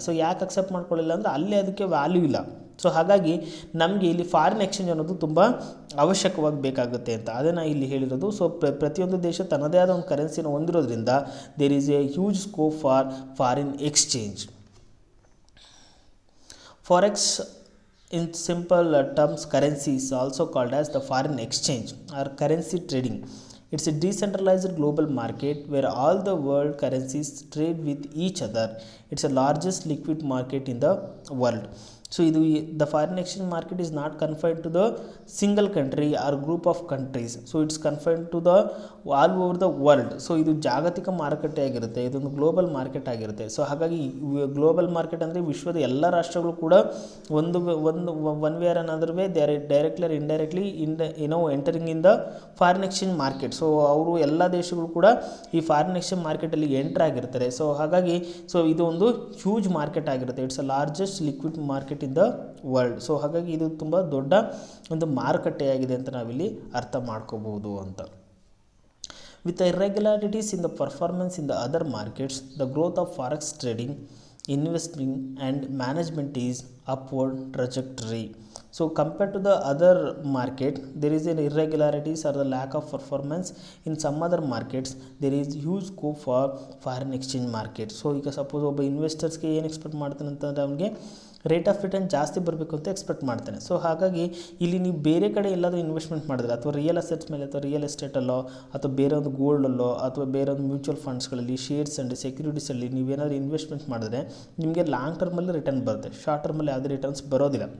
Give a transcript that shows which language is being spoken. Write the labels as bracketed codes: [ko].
[kn] So ಯಾಕೆ accept ಮಾಡ್ಕೊಳ್ಳಿಲ್ಲ ಅಂದರೆ ಅಲ್ಲಿ ಅದಕ್ಕೆ ವ್ಯಾಲ್ಯೂ ಇಲ್ಲ. ಸೊ ಹಾಗಾಗಿ ನಮಗೆ ಇಲ್ಲಿ ಫಾರಿನ್ ಎಕ್ಸ್ಚೇಂಜ್ ಅನ್ನೋದು ತುಂಬ ಅವಶ್ಯಕವಾಗಿ ಬೇಕಾಗುತ್ತೆ ಅಂತ ಅದೇ ನಾನು ಇಲ್ಲಿ ಹೇಳಿರೋದು. ಸೊ ಪ್ರತಿಯೊಂದು ದೇಶ ತನ್ನದೇ ಆದ ಒಂದು ಕರೆನ್ಸಿನ ಹೊಂದಿರೋದ್ರಿಂದ [en] There is a huge scope for foreign exchange. Forex in simple terms, currency is also called as the foreign exchange or currency trading. It's a decentralized global market where all the world currencies trade with each other. It's the largest liquid market in the world. So the foreign exchange market is not confined to the single country or group of countries. So it's confined to the all over the world. [kn] So ಇದು ಜಾಗತಿಕ ಮಾರುಕಟ್ಟೆ ಆಗಿರುತ್ತೆ, ಇದೊಂದು global market ಆಗಿರುತ್ತೆ. So ಹಾಗಾಗಿ global market ಅಂದರೆ ವಿಶ್ವದ ಎಲ್ಲ ರಾಷ್ಟ್ರಗಳು ಕೂಡ ಒಂದು [en] One way or another way they are directly or indirectly entering in the foreign exchange market. [kn] So ಅವರು ಎಲ್ಲ ದೇಶಗಳು ಕೂಡ ಈ ಫಾರಿನ್ ಎಕ್ಸ್ಚೇಂಜ್ ಮಾರ್ಕೆಟಲ್ಲಿ ಎಂಟರ್ ಆಗಿರ್ತಾರೆ. ಸೊ ಹಾಗಾಗಿ ಇದು ಒಂದು ಹ್ಯೂಜ್ ಮಾರ್ಕೆಟ್ ಆಗಿರುತ್ತೆ. [en] It's a largest liquid market in the world. [kn] So ಹಾಗಾಗಿ ಇದು ತುಂಬ ದೊಡ್ಡ ಒಂದು ಮಾರುಕಟ್ಟೆಯಾಗಿದೆ ಅಂತ ನಾವಿಲ್ಲಿ ಅರ್ಥ ಮಾಡ್ಕೋಬಹುದು ಅಂತ. [en] With the irregularities in the performance in the other markets, the growth of forex trading, investing and management is upward trajectory. So compared to the other market, there is an irregularities or the lack of performance in some other markets. There is huge scope for foreign exchange market. [kn] So ಈಗ suppose ಒಬ್ಬ ಇನ್ವೆಸ್ಟರ್ಸ್ಗೆ ಏನು expect ಮಾಡ್ತಾನೆ ಅಂತಂದರೆ ಅವನಿಗೆ rate of return ಜಾಸ್ತಿ ಬರಬೇಕು ಅಂತ expect ಮಾಡ್ತಾನೆ. ಸೊ ಹಾಗಾಗಿ ಇಲ್ಲಿ ನೀವು ಬೇರೆ ಕಡೆ ಎಲ್ಲಾದರೂ ಇನ್ವೆಸ್ಟ್ಮೆಂಟ್ ಮಾಡಿದ್ರೆ ಅಥವಾ ರಿಯಲ್ ಅಸೆಟ್ಸ್ ಮೇಲೆ ಅಥವಾ ರಿಯಲ್ ಎಸ್ಟೇಟಲ್ಲೋ ಅಥವಾ ಬೇರೆ ಒಂದು ಗೋಲ್ಡಲ್ಲೋ ಅಥವಾ ಬೇರೆ ಒಂದು ಮ್ಯೂಚುವಲ್ ಫಂಡ್ಸ್ಗಳಲ್ಲಿ ಶೇರ್ಸ್ ಆ್ಯಂಡ್ ಸೆಕ್ಯೂರಿಟೀಸಲ್ಲಿ ನೀವೇನಾದರೂ ಇನ್ವೆಸ್ಟ್ಮೆಂಟ್ ಮಾಡಿದ್ರೆ ನಿಮಗೆ ಲಾಂಗ್ ಟರ್ಮಲ್ಲಿ ರಿಟರ್ನ್ ಬರುತ್ತೆ, ಶಾರ್ಟ್ ಟರ್ಮಲ್ಲಿ ಯಾವುದೇ ರಿಟರ್ನ್ಸ್ ಬರೋದಿಲ್ಲ.